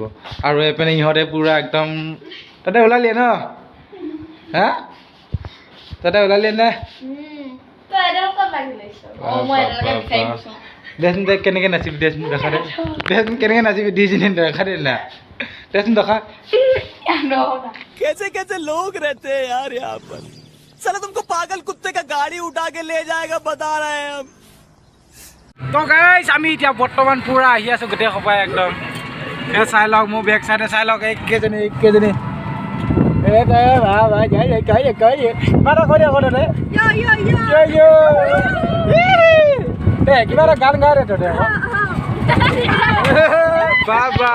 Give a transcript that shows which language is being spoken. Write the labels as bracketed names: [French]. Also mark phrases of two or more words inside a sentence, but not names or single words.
[Assamese] আৰু এইপিনে ইহঁতে পূৰা একদম তাতে ওলালিয়ে ন, হা তাতে ওলালিয়ে নে? দেচোন দে কেনেকৈ নাচিবি, দেচোন দেখা দে, দেচোন কেনেকৈ নাচিবি, ডিজিনে দেখা দে না, দেচোন দেখা। [Hindi] कैसे कैसे लोग रहते हैं यार यहाँ पर, साला तुमको पागल कुत्ते का गाड़ी उठा के ले जाएगा बता रहे हैं हम। [Assamese] তো গাইজ আমি এতিয়া বৰ্তমান পূৰা আহি আছোঁ গোটেই সপাই একদম। এই চাই লওক মোৰ বেক চাইডে, চাই লওক এইকেইজনী কিবা এটা গান গাই দে তহঁতে বাবা।